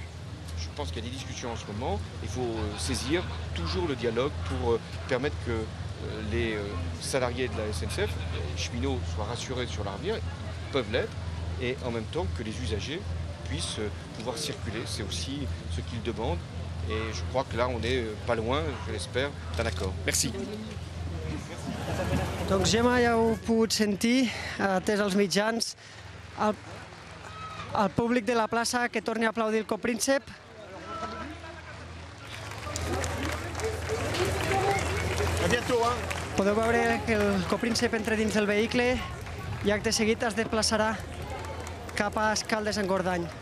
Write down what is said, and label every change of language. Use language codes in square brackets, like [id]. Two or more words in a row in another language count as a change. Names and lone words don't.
[fr] Je pense qu'il y a des discussions en ce moment. Il faut saisir toujours le dialogue pour permettre que les salariés de la SNCF, les cheminots, soient rassurés sur l'avenir, ils peuvent l'être, et en même temps que les usagers puissent pouvoir circuler. C'est aussi ce qu'ils demandent. Et je crois que là, on n'est pas loin, je l'espère, d'un accord. Merci. [ca] Donc Gemma, ja heu pogut sentir, atès els mitjans, el públic de la plaça que torni a aplaudir el copríncep. Podeu veure que el copríncep entra dins del vehicle i acte seguit es desplaçarà cap a Escaldes-Engordany.